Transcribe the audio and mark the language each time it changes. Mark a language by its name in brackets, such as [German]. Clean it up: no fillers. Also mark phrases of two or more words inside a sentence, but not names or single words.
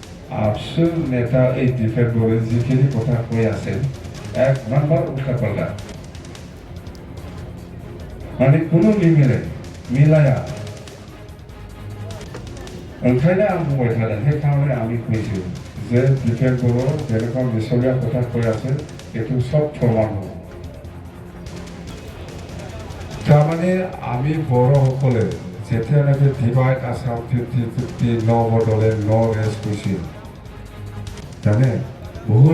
[Assamese] আফসুৰ নেতা এই ডিফেক্টৰে যিখিনি কথা কৈ আছে এক নাম্বাৰ উল্টা পাল্টা মানে কোনো নিমিলে মিলায়া [Bodo] ओंखायनो आं बुंबाय थादों [Assamese] সেইকাৰণে আমি কৈছোঁ যে ডিফেক্টৰ যেনেকুৱা মিছলীয়া কথা কৈ আছে এইটো চব প্ৰমাণ হ'ব তাৰমানে আমি বড়োসকলে যেতিয়ালৈকে ডিভাইড আছাম 50-50 ন বড়োলেণ্ড ন ৰেষ্ট কৈছিল জানে বহুত